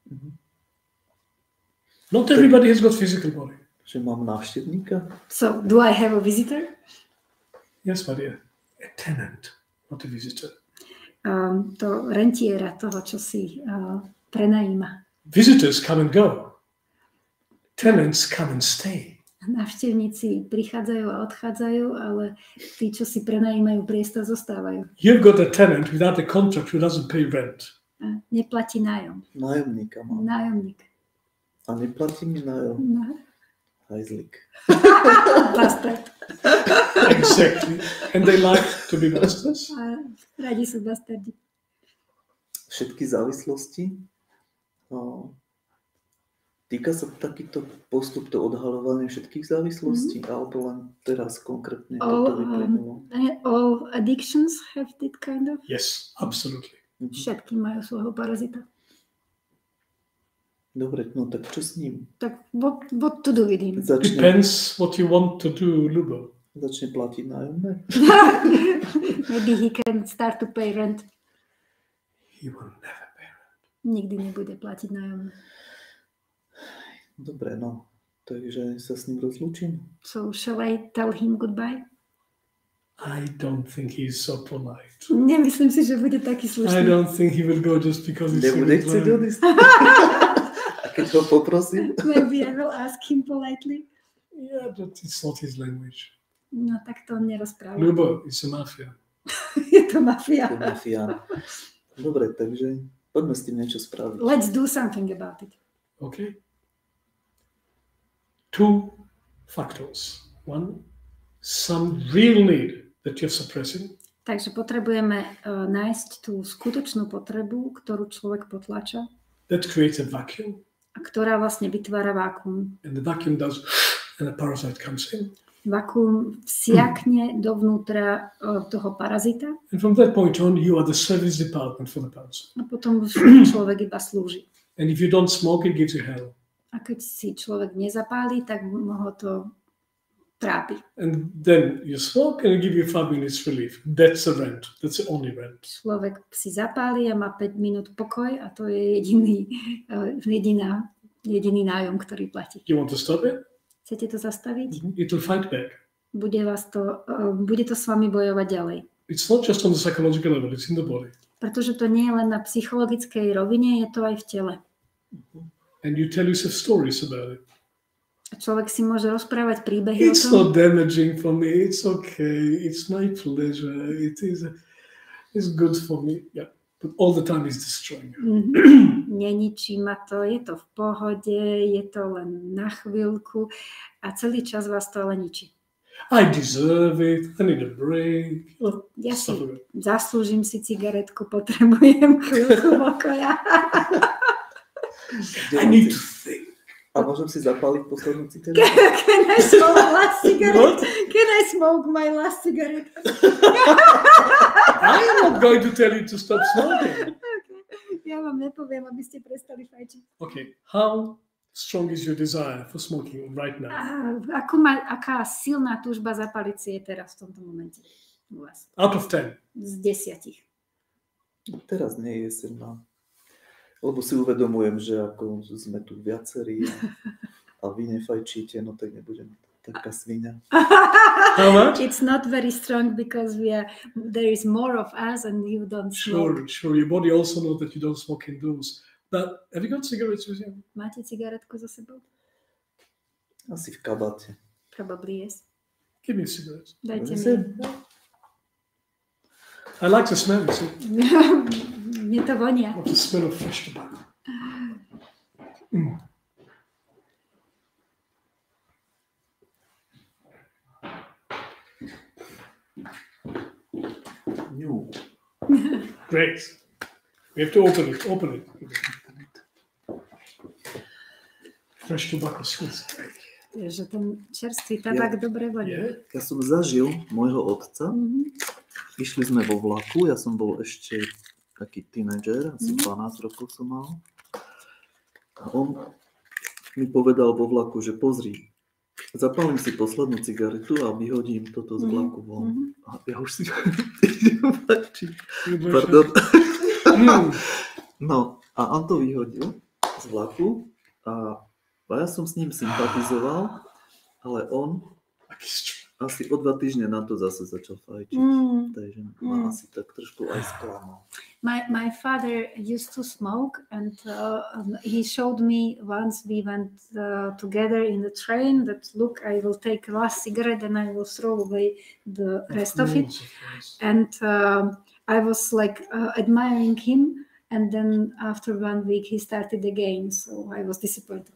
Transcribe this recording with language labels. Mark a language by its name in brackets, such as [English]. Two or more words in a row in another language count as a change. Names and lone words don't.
[English] Not everybody has got physical body. [Slovak] Že mám návštevníka? [English] So, do I have a visitor? Yes, my dear. A tenant, not a visitor. [Slovak] To rentiera toho, čo si prenajíma. [English] Visitors come and go. Tenants come and stay. [Slovak] Návštevníci prichádzajú a odchádzajú, ale tí, čo si prenajímajú priestor, zostávajú. [English] You've got a tenant without a contract who doesn't pay rent. [Slovak] A neplatí nájom. Nájomníka mám. Nájomník. A neplatí mi nájom. [English] No. [Slovak] Hajzlik. [English] Bastard. Exactly. And they like to be masters. [Slovak] A radi sú bastardi. Všetky závislosti. Týka sa takýto postup, to odhaľovanie všetkých závislostí, alebo len teraz konkrétne toto vyplynulo? [English] All addictions have that kind of? Yes, absolutely. [Slovak] Všetky majú svojho parazita. Dobre, no tak čo s ním? [English] Tak what to do with him? Depends what you want to do, Lubo. [Slovak] Začne platiť nájomné? [English] Maybe he can start to pay rent. He will never pay rent. [Slovak] Nikdy nebude platiť nájomné. Dobre, no. Takže sa s ním rozlúčim. [English] So shall I tell him goodbye? I don't think he's so polite. [Slovak] Nemyslím si, že bude taký [English] I [Slovak] slušný. [English] don't think he will go just because he's [Slovak] Nebude chcieť [English] so [Slovak] odísť. A keď ho poprosím? [English] Maybe I will ask him politely. Yeah, but it's not his language. [Slovak] No tak to on nerozpráva. [English] Lubo, it's a mafia. [Slovak] Je to mafia. To mafián. Dobre, takže poďme s tým niečo spraviť. [English] Let's do something about it. Okay. 2 factors. 1, some real need that you're suppressing. [Slovak] Takže potrebujeme nájsť tú skutočnú potrebu, ktorú človek potlača [English] That creates a vacuum. [Slovak] a ktorá vlastne vytvára vákuum. [English] And the vacuum does, and a parasite comes in. [Slovak] Vakuum vsiakne dovnútra toho parazita [English] And from that point on, you are the service department for the parasite. [Slovak] a potom už človek iba slúži. [English] And if you don't smoke, it gives you hell. [Slovak] A keď si človek nezapálí, tak ho to trápi. [English] And then you smoke and it gives you 5 minutes relief. That's the rent. That's the only rent. [Slovak] Človek si zapálí a má 5 minút pokoj a to je jediný nájom, ktorý platí. [English] You want to stop it? [Slovak] Chcete to zastaviť? [English] It will fight back. [Slovak] Bude to s vami bojovať ďalej. [English] It's not just on the psychological level, it's in the body. [Slovak] Pretože to nie je len na psychologickej rovine, je to aj v tele. [English] And you tell yourself stories about it. [Slovak] A človek si môže rozprávať príbehy o [English] It's [Slovak] tom. [English] not damaging for me. It's okay. It's my pleasure. It's good for me. Yeah. But all the time it's destroying you. [Slovak] Neničí ma to, je to v pohode, je to len na chvíľku a celý čas vás to ale ničí. [English] I deserve it. I need a break. [Slovak] Ja si [English] Stuff like that. [Slovak] zaslúžim si cigaretku, potrebujem chvíľku pokoja. [English] I need to think. [Slovak] A môžem si zapáliť poslednú cigaretu? [English] Can I smoke last cigarette? Can I smoke my last cigarette? I am not going to tell you to stop smoking. Okay. [Slovak] Ja vám nepoviem, aby ste prestali fajčiť. [English] Okay. How strong is your desire for smoking right now? [Slovak] Aká silná túžba zapaliť si je teraz v tomto momente u vás? [English] Out of 10. [Slovak] Z 10. Teraz nie je silná. Lebo si uvedomujem, že ako sme tu viacerí a vy nefajčíte, no tak nebudem taká sviňa. [English] How much? It's not very strong because there is more of us and you don't smoke. Sure. Your body also knows that you don't smoke indoors. But have you got cigarettes with you? [Slovak] Máte cigaretku za sebou? Asi v kabáte. [English] Probably yes. Give me a cigarette. [Slovak] Dajte Sem. mi. [English] I like the smell. See? [Slovak] Mne to vonia. [English] Of the smell of fresh tobacco. Mm. Ňu. Great. We have to open it. Open it. Fresh tobacco smells great. [Slovak] Že ten čerstvý tabak dobre vonia. [English] Yeah. [Slovak] Ja som zažil môjho otca. Išli sme vo vlaku, ja som bol ešte taký tínedžer, asi 12 rokov som mal. A on mi povedal vo vlaku, že pozri, zapálim si poslednú cigaretu a vyhodím toto z vlaku von. A ja už si Pardon. No, a on to vyhodil z vlaku a ja som s ním sympatizoval, ale on asi o 2 týždne na to zase začal fajčiť. Takže ma asi tak trošku aj sklamal. [English] My father used to smoke and he showed me once we went together in the train that look, I will take last cigarette and I will throw away the rest of it. And I was like admiring him, and then after 1 week he started again, so I was disappointed.